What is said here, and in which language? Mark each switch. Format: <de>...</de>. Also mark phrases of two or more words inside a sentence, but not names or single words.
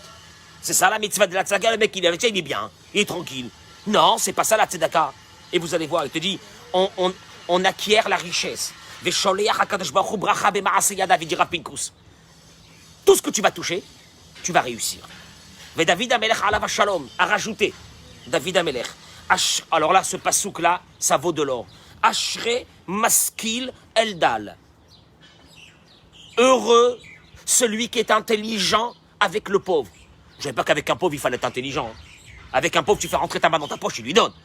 <fr>C'est ça la mitzvah de la tzedaka. Le mec, il est bien. Il est tranquille. Non, c'est pas ça la tzedaka. Et vous allez voir, il te dit, on acquiert la richesse. Tout ce que tu vas toucher, tu vas réussir. David Amelech</fr> <he>עליו השלום</he> <fr>a rajouté. David Amelech. Alors là, ce pasouk-là, ça vaut de l'or.</fr> <he>אשרי משכיל אל דל.</he> <fr>Heureux celui qui est intelligent avec le pauvre. Je ne savais pas qu'avec un pauvre, il fallait être intelligent. Avec un pauvre, tu fais rentrer ta main dans ta poche, tu lui donnes.</fr>